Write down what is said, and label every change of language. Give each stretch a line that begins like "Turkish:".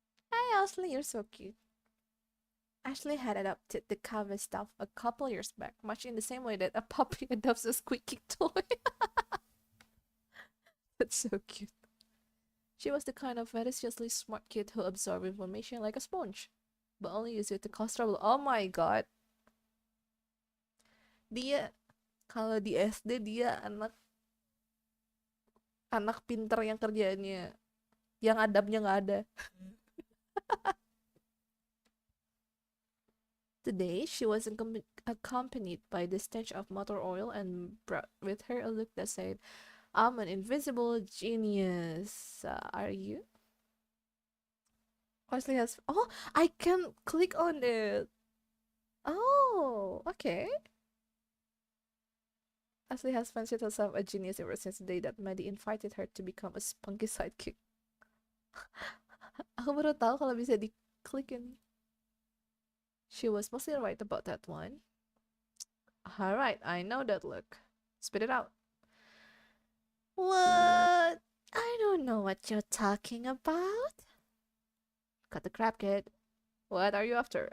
English: Hey Ashley, you're so cute. Ashley had adopted the cover stuff a couple years back, much in the same way that a puppy adopts a squeaky toy. That's so cute. She was the kind of maliciously smart kid who absorbed information like a sponge, but only used it to cause trouble. Oh my god.
Indonesian: Dia, kalau di SD dia anak anak pinter yang kerjaannya, yang adabnya nggak ada.
English: Today, she was accompanied by the stench of motor oil and brought with her a look that said, I'm an invisible genius. Are you? Ashley has. Oh, I can click on it. Oh, okay. Ashley has fancied herself a genius ever since the day that Maddie invited her to become a spunky sidekick.
Indonesian: Aku baru tahu kalau bisa diklikin.
English: She was mostly right about that one. Alright, I know that look. Spit it out. What? I don't know what you're talking about. Cut the crap, kid. What are you after?